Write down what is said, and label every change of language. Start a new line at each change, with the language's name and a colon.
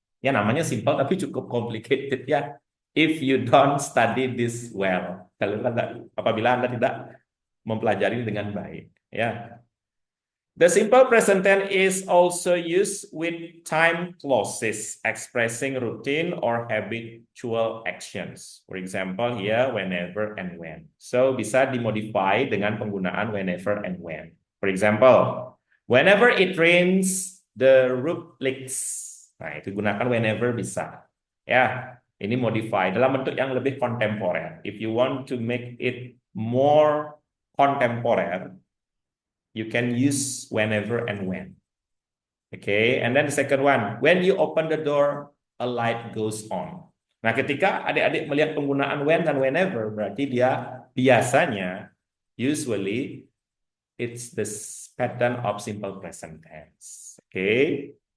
Indonesian: Ya, namanya simple, tapi cukup complicated ya.
English: If you don't study this well,
Indonesian: apabila Anda tidak mempelajari dengan baik. Ya.
English: The simple present tense is also used with time clauses expressing routine or habitual actions. For example, here whenever and when.
Indonesian: So bisa dimodify dengan penggunaan whenever and when.
English: For example, whenever it rains, the roof leaks.
Indonesian: Nah, itu gunakan whenever bisa. Ya, ini modify dalam bentuk yang lebih kontemporer.
English: If you want to make it more contemporary, you can use whenever and when. Okay, and then the second one, when you open the door, a light goes on.
Indonesian: Nah, ketika adik-adik melihat penggunaan when dan whenever, berarti dia biasanya,
English: usually, it's the pattern of simple present tense. Okay.